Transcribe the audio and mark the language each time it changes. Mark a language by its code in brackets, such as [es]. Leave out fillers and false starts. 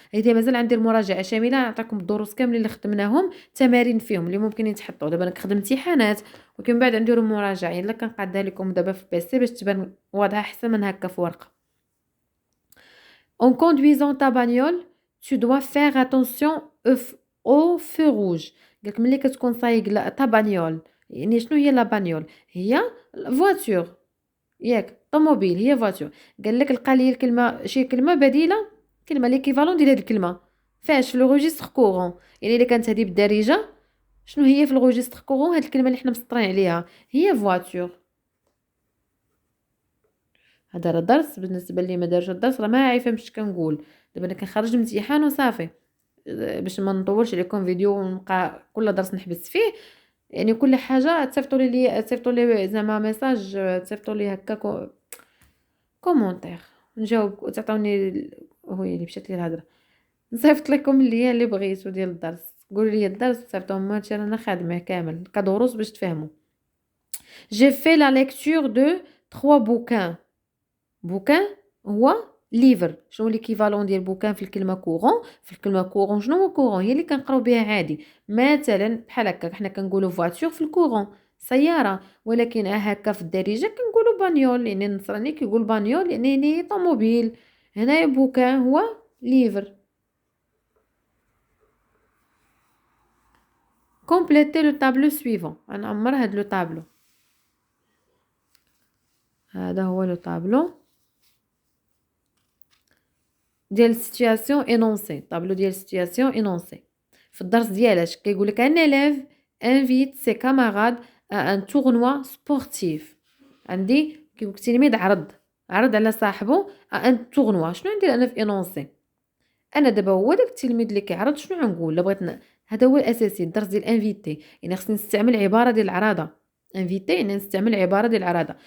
[ar] اذا مازال عندي المراجعه شامله نعطيكم الدروس كاملين اللي خدمناهم تمارين فيهم اللي ممكن يتحطوا. دابا انا خدمت امتحانات ولكن بعد نديروا مراجعه الا كنقادها لكم دابا في بيسي باش تبان واضحه احسن من هكا في ورقه. [fr] en conduisant ta bagnole tu dois faire attention au feu rouge. [ar] قالك ملي كتكون سايق تا بانيول، يعني شنو هي لا بانيول؟ هي فواتور، ياك طوموبيل هي فواتور. قال لك لقى لي الكلمه شي كلمه بديله، كلمه ليكيفالون ديال هاد الكلمه فاش في لو ريجستر كورون. يعني الا كانت هذه بالدارجه، شنو هي في الريجستر كورون؟ هاد الكلمه اللي حنا مسطرين عليها هي فواتور. هذا راه درس بالنسبه لي ما دارش الدرس راه ما عارفه باش كنقول. دابا انا كنخرج الامتحان وصافي، باش ما نطولش عليكم فيديو ونبقى كل درس نحبس فيه. يعني كل حاجه تصيفطوا لي زعما ميساج، تصيفطوا لي هكا كومونتير نجاوب، تعطوني هو اللي مشات لي الهضره، نصيفط لكم اللي بغيتو ديال الدرس، قولوا لي الدرس صيفطوهم ماشي انا خادمه كامل كدروس باش تفهموا. [fr] j'ai fait la lecture de 3 bouquins. [ar] بوكان هو ليفر. شنو ليكيفالون ديال بوكان في الكلمه كورون؟ في الكلمه كورون شنو هو كورون؟ هي اللي كنقراو بها عادي. مثلا بحال هكا حنا كنقولوا فواتور في الكورون سياره، ولكن هكا في الدارجه كنقولوا بانيول. يعني النصراني كيقول بانيول يعني طوموبيل. هنايا بوكان هو ليفر. كومبليتي لو طابلو سويفون. غنعمر هاد لو طابلو. هذا هو لو طابلو ديال situation énoncée. طابلو ديال situation énoncée. في الدرس ديالاش كيقول لك ان [fr] élève invite ses camarades à un tournoi sportif. [ar] عندي كيقول لك تلميذ عرض على صاحبه [fr] à un tournoi. [ar] شنو ندير انا في énoncé؟ انا دابا هو داك التلميذ اللي كيعرض شنو غنقول؟ لا بغيت هذا هو الاساسي الدرس ديال انفيتي. يعني خصني نستعمل عباره ديال العراضه. انفيتي يعني نستعمل عباره ديال العراضه.